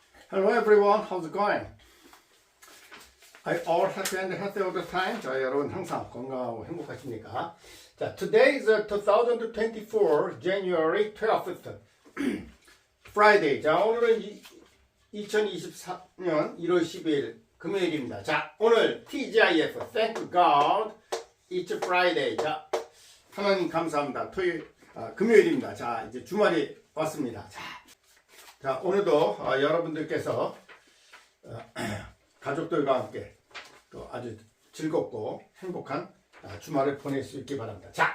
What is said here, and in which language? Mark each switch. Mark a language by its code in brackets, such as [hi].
[en] Hello everyone, how's it going? Are you all happy and healthy all the time? [ko] 자, 여러분 항상 건강하고 행복하십니까? [en] 자, today is 2024 January 12th Friday. [ko] 자, 오늘은 2024년 1월 12일 금요일입니다. [en] 자, 오늘 TGIF Thank God It's Friday. [ko] 자, 하나님 감사합니다. 금요일입니다. 자, 이제 주말이 왔습니다. 자, 오늘도 여러분들께서 가족들과 함께 또 아주 즐겁고 행복한 주말을 보낼 수 있기 바랍니다.